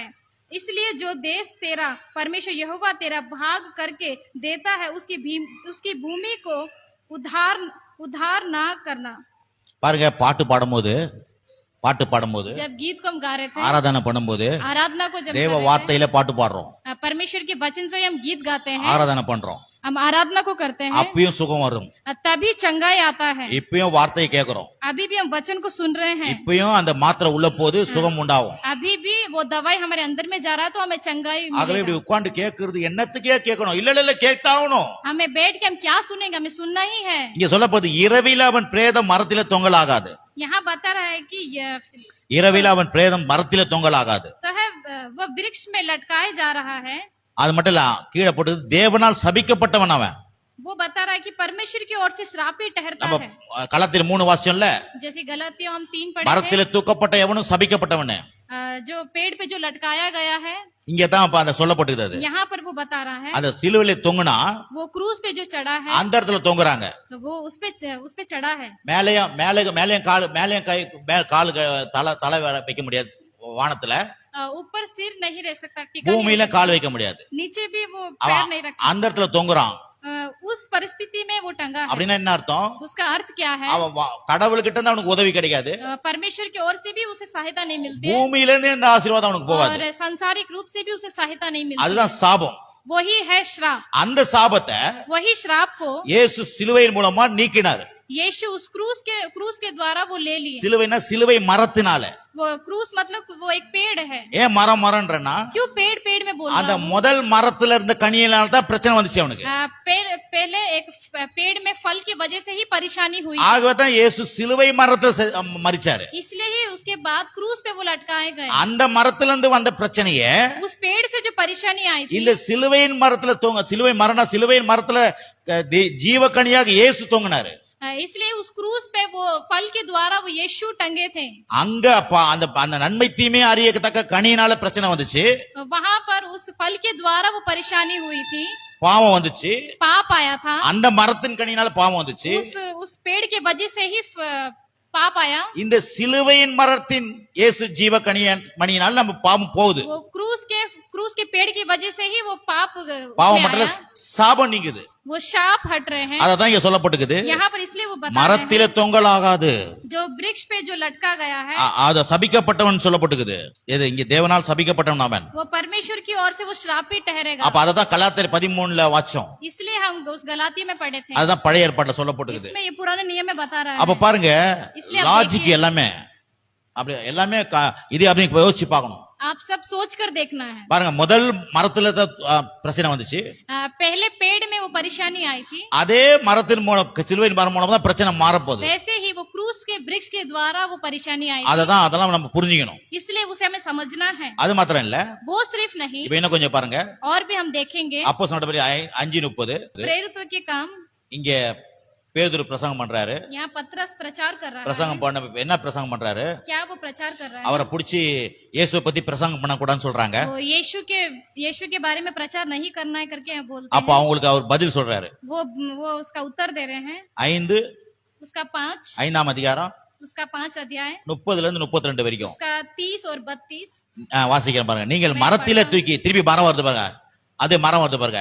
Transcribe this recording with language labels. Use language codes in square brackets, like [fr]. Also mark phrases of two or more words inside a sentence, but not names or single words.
[hi] इसलिए जो देश तेरा परमेश्वर यहोवा तेरा भाग करके देता है उसकी भूमि को उधार ना करना। [ta] பாருங்க, பாட்டு பாடும்போது [hi] जब गीत को हम गा रहे थे, [ta] ஆராதனை பண்ணும்போது [hi] आराधना को जब [ta] தேவ [hi] कर रहे [ta] வார்த்தையில பாட்டு பாடுறோம், [hi] थे, परमेश्वर के वचन से हम गीत गाते हैं, [ta] ஆராதனை பண்றோம், [hi] हम आराधना को करते हैं, [ta] அப்பயும் சுகம் வரும். [hi] तभी चंगाई आता है। [ta] இப்பயும் வார்த்தையை கேட்கிறோம், [hi] अभी भी हम वचन को सुन रहे हैं, [ta] இப்பயும் அந்த மாத்திரை உள்ள போது சுகம் உண்டாகும். [hi] अभी भी वो दवाई हमारे अंदर में जा रहा है तो हमें चंगाई [ta] ஆகவே இப்படி [hi] मिलेगा। [ta] உட்கார்ந்து கேட்கறது என்னத்துக்கே கேட்கணும்? இல்ல கேட்டாகணும். [hi] हमें बैठ के हम क्या सुनेंगे, हमें सुनना ही है। [ta] இங்க சொல்லப்போது இரவில அவன் பிரேதம் மரத்தில தொங்கலாகாது, [hi] यहाँ बता रहा है कि [ta] இரவில அவன் பிரேதம் மரத்தில தொங்கலாகாது. [hi] तो है वो वृक्ष में लटकाए जा रहा है। [ta] அது மட்டும் இல்ல, கீழே போட்டு தேவனால் சபிக்கப்பட்டவன் அவன். [hi] वो बता रहा है कि परमेश्वर की ओर से श्रापित ठहरता [ta] நம்ம [hi] है। [ta] களத்தில் 3 வாசிச்சோம்ல, [hi] जैसे गलतियों हम 3 पढ़े [ta] மரத்தில தூக்கப்பட்ட எவனும் சபிக்கப்பட்டவனே. [hi] जो पेड़ पे जो लटकाया गया है, [ta] இங்க தான் அப்ப அந்த சொல்லப்பட்டிருக்கிறது. [hi] यहाँ पर वो बता रहा है [ta] அந்த சிலுவையில தொங்குனா [hi] वो क्रूज पे जो चढ़ा है, [ta] அந்த இடத்துல தொங்குறாங்க. [hi] तो वो उस पे चढ़ा है। [ta] மேலேயும் கால் தலை வைக்க முடியாது வானத்துல, [hi] ऊपर सिर नहीं रह सकता, टिका नहीं [ta] பூமியில [hi] रह [ta] கால் வைக்க முடியாது. [hi] सकता। नीचे भी वो पैर नहीं रख [ta] அந்த இடத்துல தொங்குறான். [hi] सकता। उस परिस्थिति में वो टंगा है। [ta] அப்படின்னா என்ன அர்த்தம்? [hi] उसका अर्थ क्या है? [ta] அவன் கடவுள்கிட்ட இருந்து அவனுக்கு உதவி கிடைக்காது, [hi] परमेश्वर की ओर से भी उसे सहायता नहीं मिलती है, [ta] பூமியில இருந்து இந்த ஆசீர்வாதம் அவனுக்கு போகாது. [hi] और सांसारिक रूप से भी उसे सहायता नहीं मिलती। [ta] அதுதான் சாபம். [hi] वही है श्राप। [ta] அந்த சாபத்தை [hi] वही श्राप को [ta] இயேசு சிலுவையின் மூலமா நீக்கினார். [hi] यीशु उस क्रूस के द्वारा वो ले लिए। [ta] சிலுவைனா சிலுவை மரத்தினால. [hi] वो क्रूस मतलब वो एक पेड़ है। [ta] ஏன் மரம்ன்றனா, [hi] क्यों पेड़ में बोल [ta] அந்த [hi] रहा हूं? [ta] முதல் மரத்துல இருந்த கனியினால தான் பிரச்சனை வந்துச்சு அவனுக்கு. [hi] पहले एक पेड़ में फल की वजह से ही परेशानी हुई, [ta] ஆகவே தான் இயேசு சிலுவை மரத்துல மரிச்சாரு. [hi] इसलिए ही उसके बाद क्रूस पे वो लटकाए गए। [ta] அந்த மரத்துல இருந்து வந்த பிரச்சனைய [hi] उस पेड़ से जो परेशानी आई थी, [ta] இந்த சிலுவையின் மரத்துல சிலுவையின் மரத்துல ஜீவக்கனியாக இயேசு தொங்கினாரு. [hi] इसलिए उस क्रूस पे वो फल के द्वारा वो यीशु टंगे थे। [ta] அங்க அந்த நன்மை தீமை அறியத்தக்க கனியினால பிரச்சனை வந்துச்சு, [hi] वहां पर उस फल के द्वारा वो परेशानी हुई थी, [ta] பாவம் வந்துச்சு. [hi] पाप आया था। [ta] அந்த மரத்தின் கனியினால பாவம் வந்துச்சு. [hi] उस पेड़ के वजह से ही पाप आया। [ta] இந்த சிலுவையின் மரத்தின் இயேசு ஜீவக்கனியினால நம்ம பாவம் போகுது. [hi] वो क्रूस के पेड़ की वजह से ही वो [ta] பாவம் மட்டும் சாபம் நீங்குது. [hi] वो शाप हट रहे हैं। [ta] அததான் இங்க சொல்லப்பட்டிருக்குது, [hi] यहाँ पर इसलिए वो बता [ta] மரத்தில தொங்கலாகாது, [hi] जो वृक्ष पे जो लटका गया है, [ta] அத சபிக்கப்பட்டவன் சொல்லப்பட்டிருக்குது. இது இங்க தேவனால் சபிக்கப்பட்டவன் அவன். [hi] वो परमेश्वर की ओर से वो श्रापित ठहरेगा। [ta] அப்ப அததான் கலாத்தியர் 13ல வாச்சோம். [hi] इसलिए हम उस गलाती में पढ़े थे, [ta] அதுதான் பழைய ஏற்பாட்டுல சொல்லப்பட்டிருக்குது. [hi] इसमें ये पुराने नियम में बता रहा [ta] அப்ப [hi] है। [ta] பாருங்க, [hi] इसलिए आप [ta] லாஜிக் [hi] देखिए। [ta] எல்லாமே அப்படி எல்லாமே இது அப்படி யோசிச்சு பார்க்கணும். [hi] आप सब सोच कर देखना है। [ta] பாருங்க, முதல் மரத்துல தான் பிரச்சனை வந்துச்சு. [hi] पहले पेड़ में वो परेशानी आई थी, [ta] அதே மரத்தின் மூலம், சிலுவையின் மரம் மூலம் தான் பிரச்சனை மாறப்போகுது. [hi] वैसे ही वो क्रूस के वृक्ष के द्वारा वो परेशानी आई थी। [ta] அதெல்லாம் நம்ம புரிஞ்சுக்கணும். [hi] इसलिए उसे हमें समझना है। [ta] அது மாத்திரம் இல்ல, [hi] वो सिर्फ नहीं, [ta] இப்ப இன்னும் கொஞ்சம் பாருங்க. [hi] और भी हम देखेंगे। [ta] அப்போஸ்தலர் நடபடி 5:30 [hi] प्रेरितों के काम, [ta] இங்க பேதுரு பிரசங்கம் பண்றாரு. [hi] यहाँ पतरस प्रचार कर रहा है। [ta] பிரசங்கம் பண்ண என்ன பிரசங்கம் பண்றாரு? [hi] क्या वो प्रचार कर रहा है? [ta] அவரை புடிச்சு இயேசுவை பத்தி பிரசங்கம் பண்ண கூடாதுன்னு சொல்றாங்க. [hi] वो यीशु के बारे में प्रचार नहीं करना है करके बोलते [ta] அப்ப [hi] हैं। [ta] அவங்களுக்கு அவர் பதில் சொல்றாரு. [hi] वो उसका उत्तर दे रहे हैं। [ta] 5 [hi] उसका 5, [ta] 5ஆம் அதிகாரம் [hi] उसका 5 अध्याय, [ta] 30ல இருந்து 32 வரைக்கும் [hi] उसका 30 और 32। [ta] வாசிக்கிறேன் பாருங்க. நீங்கள் மரத்திலே தூக்கி, திருப்பி மரம் வருது பாருங்க, அதே மரம் வருது பாருங்க.